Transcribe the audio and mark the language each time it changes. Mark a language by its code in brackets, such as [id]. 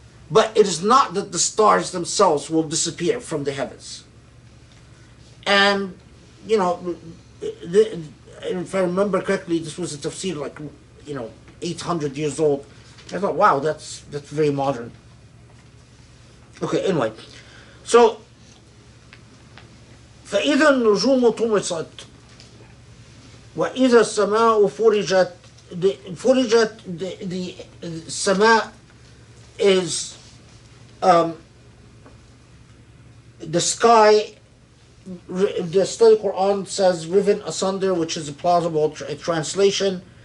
[en] But it is not that the stars themselves will disappear from the heavens. And, you know, if I remember correctly, this was a tafsir like, 800 years old. I thought, wow, that's very modern. Okay, anyway. So, [ar] فإذا النجوم طمست وإذا السماء فرجت. [en] فرجت, the sama is the sky. The study Quran says riven asunder, which is a plausible translation.